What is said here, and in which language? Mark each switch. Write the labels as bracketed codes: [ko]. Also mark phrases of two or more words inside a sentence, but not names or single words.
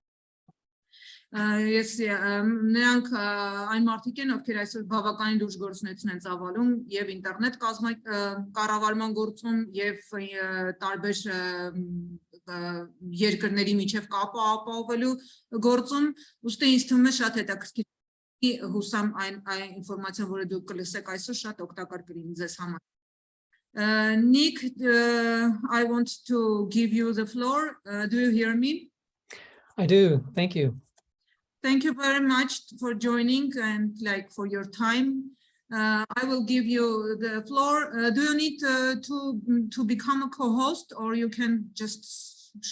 [hy] Նրանք այն մարդիկ են, ովքեր այսօր բավականին լուրջ գործունեություն են ծավալում եւ ինտերնետ կառավարման գործում եւ տարբեր երկրների միջև կապը ապահովելու գործում, ուստի ինձ թվում է շատ հետաքրքիր հուսամ այն ինֆորմացիան, որը դուք կլսեք այսօր, շատ օգտակար կլինի ձեզ համար։ [en] Nick, I want to give you the floor. Do you hear me? I do. Thank you. Thank you very much for joining and for your time. I will give you the floor. Do you need to become a co-host, or you can just share?